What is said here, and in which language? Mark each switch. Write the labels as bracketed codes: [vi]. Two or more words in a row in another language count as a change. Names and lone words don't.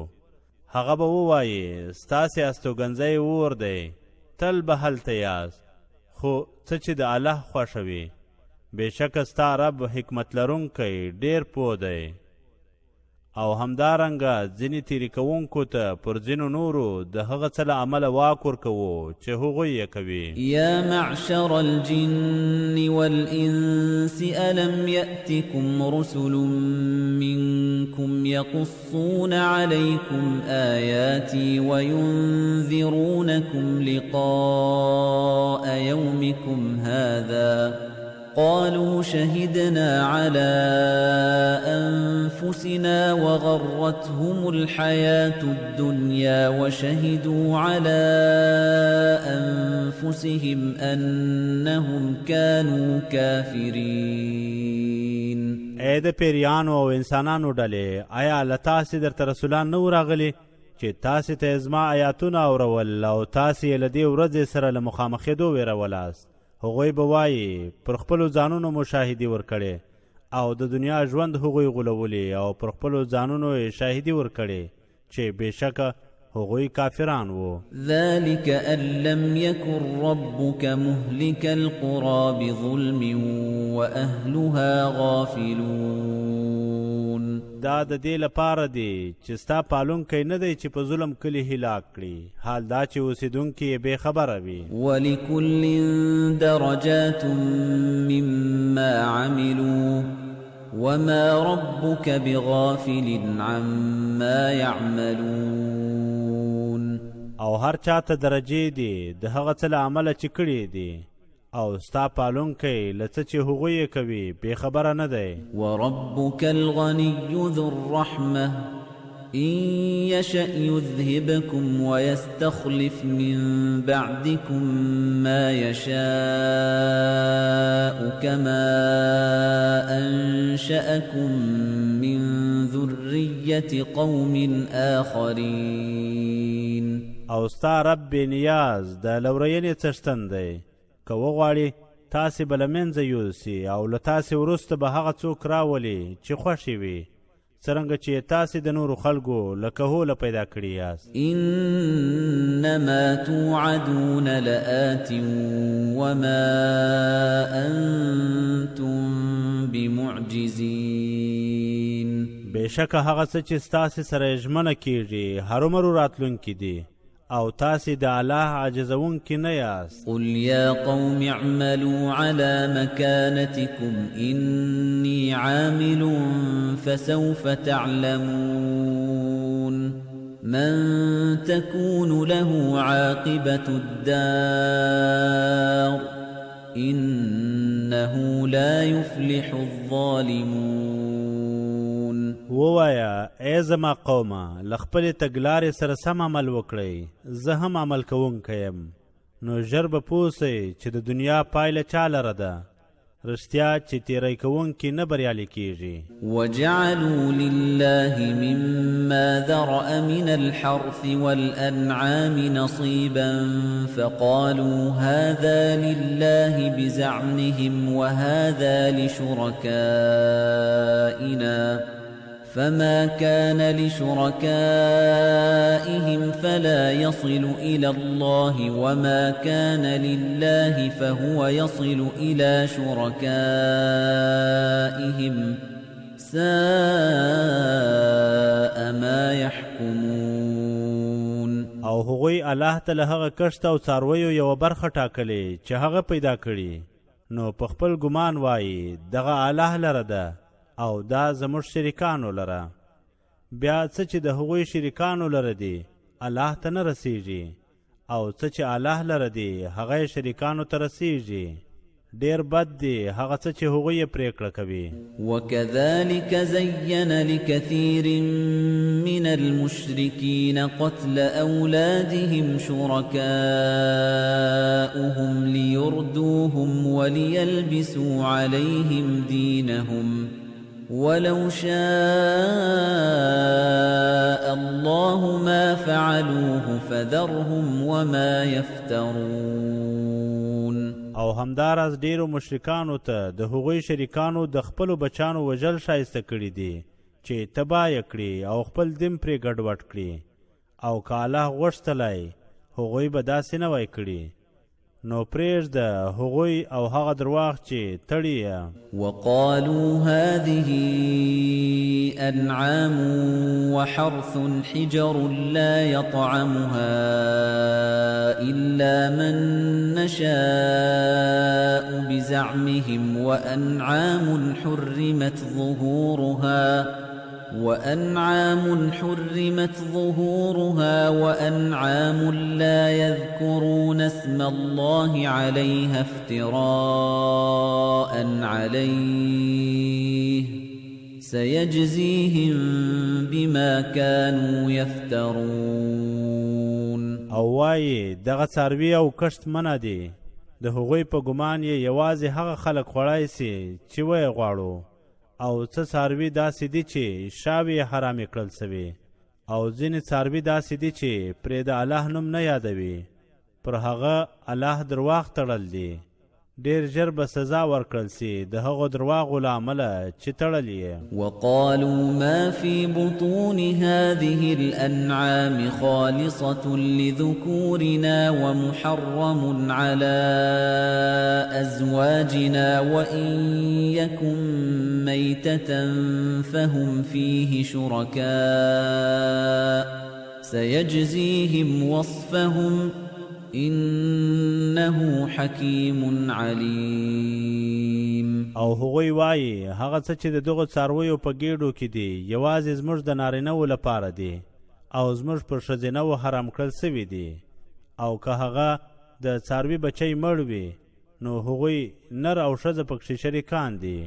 [ps] هغه به ووایي ستاسې استوګنځی اور دی، تل به هلته یاست، خو څه چې د الله خوښه وي. بېشکه ستا رب حکمت لرونکی ډېر پوه دی. او همدارنګه ځینې تیرې کوونکو ته پر ځینو نورو د هغه څه له امله واک ورکوو چې هغوی یې کوي. [ar] یا معشر الجن والإنس ألم يأتكم رسل منكم يقصون عليكم آياتي وينذرونكم لقاء يومكم هذا قالوا شهدنا على أنفسنا وغرتهم الحياة الدنيا وشهدوا على أنفسهم أنهم كانوا كافرين. [ps] اې د پیریانو او انسانانو ډلې، آیا له تاسې درته رسولان نه راغلي چې تاسې ته زما آیاتونه اورول او تاسې یې له دې ورځې سره له مخامخېدو ویرولاست؟ هغوی به وایي پر خپلو ځانونو مشاهدې ورکړې او د دنیا ژوند هغوی غولولي او پر خپلو ځانونو یې شاهدي ورکړې چې بېشکه هغوی کافران وو. [ar] ذلك أن لم يكن ربك مهلك القرى بظلم وأهلها غافلون. [ps] دا د دې لپاره دی چې ستا پالونکی نه دی چې په ظلم کلي هلاک کړي، حال دا چې اوسېدونکي یې بې خبره وي. [ar] ولكل درجات مما عملوا وما ربك بغافل عما يعملون. [ps] او هر چاته درجې دي د هغه څه له عمله چې کړي دي، او ستا پالونکی له څه چې هغوی یې کوي بې خبره نه دی. [ar] وربك الغني ذو الرحمة إن يشأ يذهبكم ويستخلف من بعدكم ما يشاء كما أنشأكم من ذرية قوم آخرين. [ps] او ستا رب بې نیاز د لورینې څښتن دی، که وغواړي تاسې به له منځه یوسي او له تاسې وروسته به هغه څوک راولي چې خوښې وي، څرنګه چې تاسې د نورو خلکو له کهوله پیدا کړي یاست. [ar] انما توعدون لآت وما انتم بمعجزین. [ps] بېشکه هغه څه چې ستاسې سره ژمنه کیږي هرومرو راتلونکي دي او تاسې د الله عاجزونکي نه یاست. [ar] قل یا قوم اعملوا على مكانتكم إني عامل فسوف تعلمون من تكون له عاقبة الدار إنه لا يفلح الظالمون. [ps] ووایا ای زما قومه له خپلې تګلارې سره سم عمل وکړئ، زه هم عمل کوونکی یم، نو ژر به پوه سئ چې د دنیا پایله چا لره ده، رښتیا چې تیری کوونکی نه بریالی کیږي. [ar] وجعلوا لله مما ذرأ من الحرث والأنعام نصيبا فقالوا هذا لله بزعمهم وهذا لشركائنا فما كان لشركائهم فلا يصل إلى الله وما كان لله فهو يصل إلى شركائهم ساء ما يحكمون. [ps] او هغوی الله ته له هغه کښت او څارویو یوه برخه ټاکلې چې هغه پیدا کړي، نو په خپل ګمان وایي دغه الله لره ده او دا زموږ شریکانو لره. بیا څه چې د هغوی شریکانو لره دي الله ته نه رسیږي او څه چې الله لره دي هغه شریکانو ته رسیږي. ډیر بد دی هغه څه چې هغوی یې پریکړه کوي. [ar] وكذلك زين لكثير من المشركين قتل أولادهم شركاؤهم ليردوهم وليلبسوا عليهم دينهم ولو شاء الله ما فعلوه فذرهم وما يفترون. [ps] او همداراز ډیرو مشرکانو ته د هغوی شریکانو د خپلو بچانو وژل شایسته کړي دي چې تباه یې کړي او خپل دین پرې ګډوډ کړي. او که الله غوښتلی هغوی به داسې نه وای کړي. نو پرېږده هغوی او هغه درواغ چې تړي یې. [ar] وقالوا هذه أنعام وحرث حجر لا يطعمها إلا من نشاء بزعمهم وأنعام حرمت ظهورها وأنعام لا يذكرون اسم الله عليها افتراء عليه سيجزيهم بما كانوا يفترون. [ps] او وایي دغه څاروي او کښت منع دي. د هغوی په ګمان یې یوازې هغه خلک خوړای سي چې ویې غواړو. او څه څاروي داسې دي چې شاوې حرامې کړل سوي او ځینې څاروي داسې دي چې پرې د الله نوم نه یادوي. پر هغه الله درواغ تړل دي. ډېر ژر به سزا ورکړل سي د هغو درواغو له امله چې تړل یې. [ar] وقالوا ما في بطون هذه الأنعام خالصة لذكورنا ومحرم على أزواجنا وإن يكن ميتة فهم فيه شركاء سيجزيهم وصفهم إنه حكيم عليم. [ps] او هغوی وایي هغه څه چې د دغو څارویو په ګېډو کې دي یوازې زموږ د نارینهو لپاره دي او زموږ پر ښځینهو حرام کړل سوي دي. او که هغه د څاروي بچی مړ وي نو هغوی نر او ښځه پکښې شریکان دي.